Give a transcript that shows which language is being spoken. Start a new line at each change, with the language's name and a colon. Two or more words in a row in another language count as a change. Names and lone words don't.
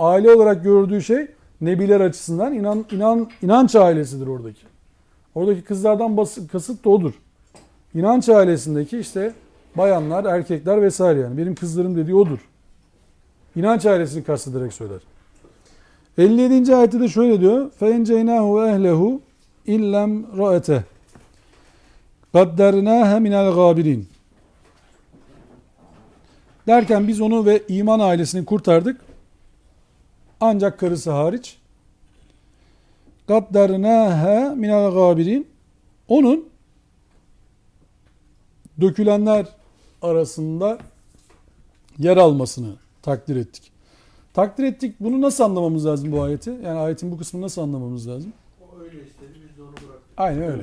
Turkish: Aile olarak gördüğü şey Nebiler açısından inanç ailesidir oradaki. Oradaki kızlardan kasıt da odur. İnanç ailesindeki işte bayanlar, erkekler vesaire yani. Benim kızlarım dediği odur. İnanç ailesini kastederek söyler. 57. ayette de şöyle diyor.
Arabic: فَاَنْجَيْنَاهُ وَاَهْلَهُ اِلَّمْ رَأَتَهُ قَدَّرْنَاهَ مِنَ الْغَابِرِينَ
Turkish: derken biz onu ve iman ailesini kurtardık. Ancak karısı hariç.
Arabic: قَدَّرْنَاهَا مِنَ الْغَابِرِينَ
Turkish: onun dökülenler arasında yer almasını takdir ettik. Takdir ettik. Bunu nasıl anlamamız lazım bu ayeti? Yani ayetin bu kısmını nasıl anlamamız lazım? O öyle istedi, biz de onu bıraktık. Aynen öyle.